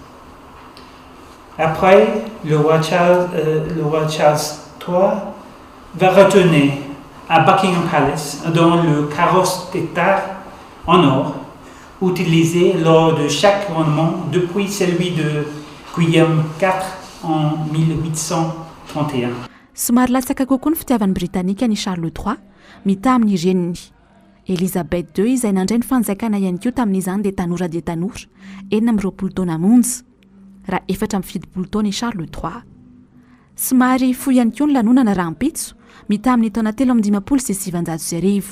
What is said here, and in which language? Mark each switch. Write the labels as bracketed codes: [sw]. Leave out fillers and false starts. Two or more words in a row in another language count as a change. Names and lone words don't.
[fr] Après, le roi Charles III va retourner à Buckingham Palace dans le carrosse d'État en or, utilisé lors de chaque couronnement depuis celui de Guillaume IV en 1831. [mg] Somary latsaka kokoa ny fitiavan'ny Britanika ny Charles III mita amin'ny reniny. Elisabeth II izay nandray ny fanjakana ihany koa tamin'izany dia tanora 20 taona monja raha 70 taona i Charles III. Somary fohy ihany koa ny lanonana rahampitso mita amin'ny taona 350 sy 700.